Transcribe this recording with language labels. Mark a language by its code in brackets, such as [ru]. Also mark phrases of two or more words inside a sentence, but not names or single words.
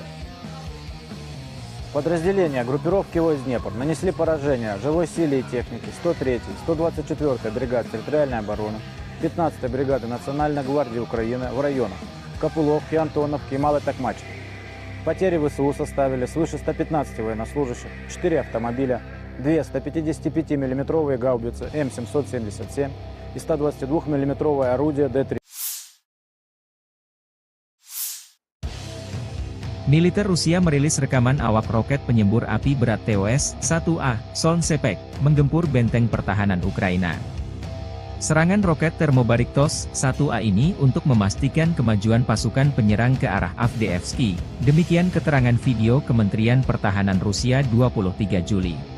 [ru] Подразделения группировки войск Днепр нанесли поражение живой силе и технике 103-й, 124-й бригад территориальной обороны, 15-й бригады Национальной гвардии Украины в районах Копыловки, Антоновки и Малой Токмачки. Потери ВСУ составили свыше 115 военнослужащих, 4 автомобиля, 2 155 мм гаубицы М777 и 122 мм орудие Д-3. [id] Militer Rusia merilis rekaman awak roket penyembur api berat TOS-1A, Solnsepek, menggempur benteng pertahanan Ukraina. Serangan roket termobarik TOS-1A ini untuk memastikan kemajuan pasukan penyerang ke arah Avdiivski, demikian keterangan video Kementerian Pertahanan Rusia 23 Juli.